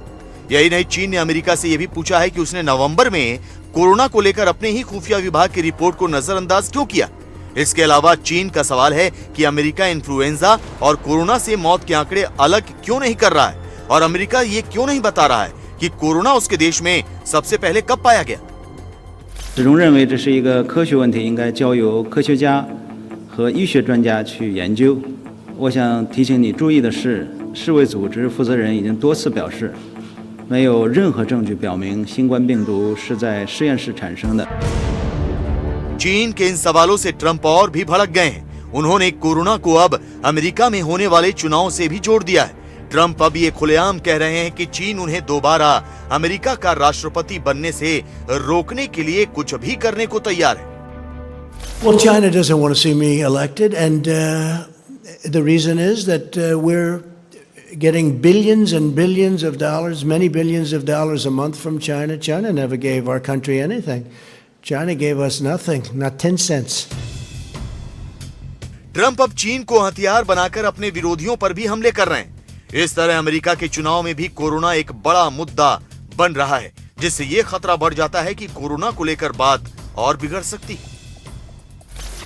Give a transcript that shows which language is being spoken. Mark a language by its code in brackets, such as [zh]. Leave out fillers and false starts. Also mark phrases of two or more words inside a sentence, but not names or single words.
[hi] यही नहीं, चीन ने अमेरिका से यह भी पूछा है कि उसने नवंबर में कोरोना को लेकर अपने ही खुफिया विभाग की रिपोर्ट को नजरअंदाज क्यों किया। इसके अलावा चीन का सवाल है कि अमेरिका इन्फ्लुएंजा और कोरोना से मौत के आंकड़े अलग क्यों नहीं कर रहा है और अमेरिका ये क्यों नहीं बता रहा है कि कोरोना उसके देश में सबसे पहले कब पाया गया। [zh] 始终认为这是一个科学问题，应该交由科学家和医学专家去研究。我想提醒你注意的是，世卫组织负责人已经多次表示，没有任何证据表明新冠病毒是在实验室产生的。 [hi] चीन के इन सवालों से ट्रंप और भी भड़क गए हैं। उन्होंने कोरोना को अब अमेरिका में होने वाले चुनाव से भी जोड़ दिया है। ट्रंप अब ये खुलेआम कह रहे हैं कि चीन उन्हें दोबारा अमेरिका का राष्ट्रपति बनने से रोकने के लिए कुछ भी करने को तैयार है। [en] Well, China doesn't want to see me elected, and the reason is that we're getting billions and billions of dollars, many billions of dollars a month from China. China never gave our country anything. China gave us nothing, not 10 cents. [hi] ट्रंप अब चीन को हथियार बनाकर अपने विरोधियों पर भी हमले कर रहे हैं। इस तरह अमेरिका के चुनाव में भी कोरोना एक बड़ा मुद्दा बन रहा है, जिससे ये खतरा बढ़ जाता है कि कोरोना को लेकर बात और बिगड़ सकती है।